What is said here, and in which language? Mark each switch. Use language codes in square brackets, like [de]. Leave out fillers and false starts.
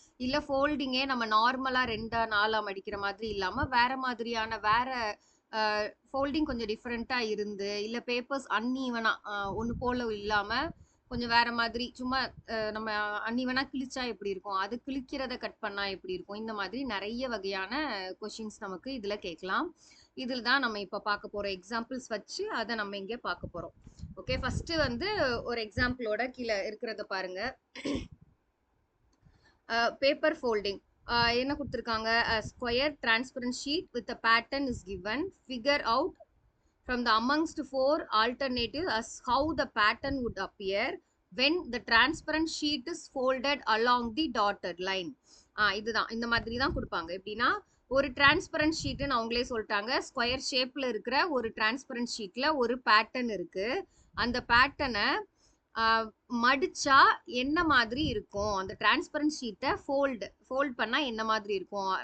[ta] இல்லை ஃபோல்டிங்கே நம்ம நார்மலா ரெண்டா நாலா மடிக்கிற மாதிரி இல்லாம வேற மாதிரியான வேற ஃபோல்டிங் கொஞ்சம் டிஃப்ரெண்டா இருந்து, இல்லை பேப்பர்ஸ் அன்ஈவனா ஒன்று போல இல்லாம கொஞ்சம் வேற மாதிரி சும்மா நம்ம அன்னிவனா கிழிச்சா எப்படி இருக்கும், அது கிழிக்கிறத கட் பண்ணா எப்படி இருக்கும், இந்த மாதிரி நிறைய வகையான கொஷின்ஸ் நமக்கு இதுல கேட்கலாம். இதில் தான் நம்ம இப்போ பார்க்க போற எக்ஸாம்பிள்ஸ் வச்சு அதை நம்ம இங்கே பார்க்க போறோம். ஓகே, ஃபர்ஸ்ட் வந்து ஒரு எக்ஸாம்பிளோட கீழே இருக்கிறத பாருங்க. [en] paper folding [ta] என்ன கொடுத்துருக்காங்க, [en] Square transparent sheet with a pattern is given, figure out from the amongst four alternatives as how the pattern would appear when the transparent sheet is folded along the dotted line. [ta] இதுதான் இந்த மாதிரி தான் கொடுப்பாங்க. எப்படின்னா, ஒரு transparent ஷீட்டுன்னு அவங்களே சொல்லிட்டாங்க. Square ஷேப்ல இருக்கிற ஒரு டிரான்ஸ்பரண்ட் ஷீட்ல ஒரு பேட்டர்ன் இருக்கு. அந்த பேட்டர்னை மடிச்சா என்ன மாதிரி இருக்கும், அந்த டிரான்ஸ்பரண்ட் ஷீட்டை ஃபோல்ட் பண்ணா என்ன மாதிரி இருக்கும்.